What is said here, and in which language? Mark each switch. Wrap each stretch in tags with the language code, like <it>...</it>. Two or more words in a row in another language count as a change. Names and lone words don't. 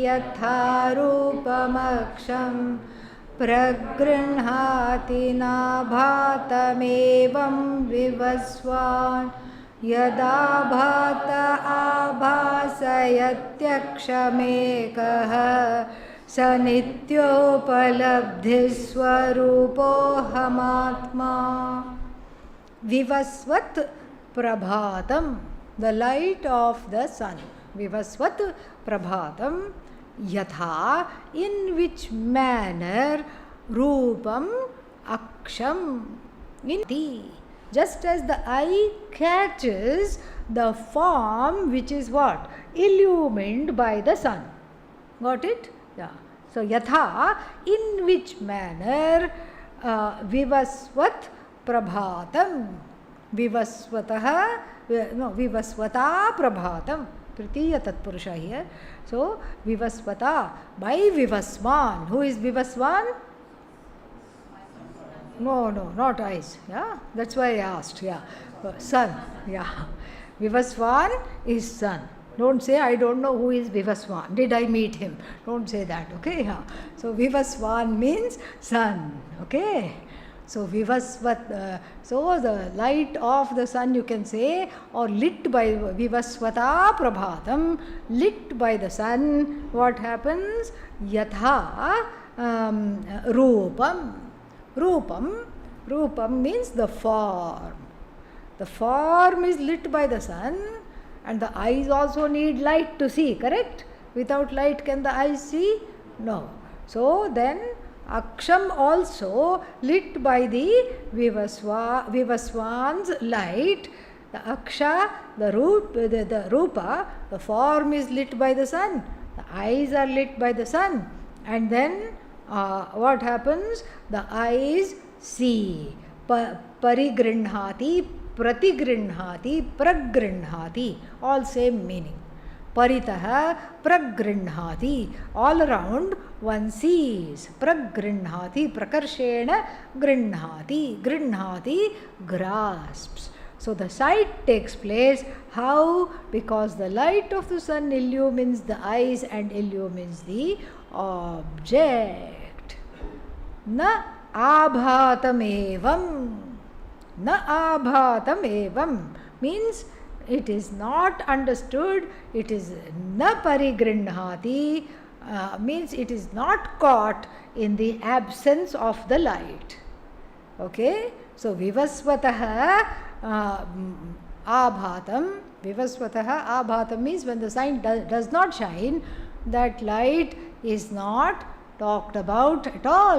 <sa>yatha rupamaksham pragrinhati nabhatamevam vivasvan yada bhata abhasayatyakshamekaha sa nityopalabdhi swarupohamatma. Vivasvat prabhatam,</sa> <en>the light of the sun.</en> <sa>Vivasvat prabhatam, yatha,</sa> <en>in which manner,</en> <sa>rupam aksham,</sa> <en>in the, just as the eye catches the form which is what? Illumined by the sun. Got it? Yeah. So, yatha, in which manner,</en> <sa>vivasvat prabhatam, vivasvatah, no, vivasvata prabhatam, Tritiya Tatpurusha here.</sa> <en>So, vivasvata, by Vivasvan. Who is Vivasvan? No, not eyes. Yeah, that's why I asked. Yeah, sun. Yeah, Vivasvan is sun. Don't say I don't know who is Vivasvan. Did I meet him? Don't say that. Okay. Yeah. So Vivasvan means sun. Okay. So Vivasvat. So the light of the sun, you can say, or lit by</en> <sa>Vivasvata Prabhatam,</sa> <en>lit by the sun. What happens?</en> <sa>Yatha Rupam.</sa> <en>Rupam means the form. The form is lit by the sun, and the eyes also need light to see, correct? Without light, can the eyes see? No. So then, Aksham also lit by the Vivasvan's light. The Aksha, the Rupa, the form is lit by the sun. The eyes are lit by the sun. And then, what happens? The eyes see.</en> <sa>Parigrinhati, pratigrinhati, pragrinhati,</sa> <en>all same meaning.</en> <sa>Paritaha, pragrinhati,</sa> <en>all around one sees.</en> <sa>Pragrinhati, prakarshena grinhati, grinhati,</sa> <en>grasps. So the sight takes place. How? Because the light of the sun illumines the eyes and illumines the object.</en> <sa>Na abhatam evam. Na abhatam evam</sa> <en>means it is not understood, it is</en> <sa>na parigrinhati,</sa> <en>means it is not caught in the absence of the light. Okay? So</en> <sa>Vivasvataha abhatam, Vivasvataha abhatam</sa> <en>means when the sun does not shine, that light is not talked about at all.</en>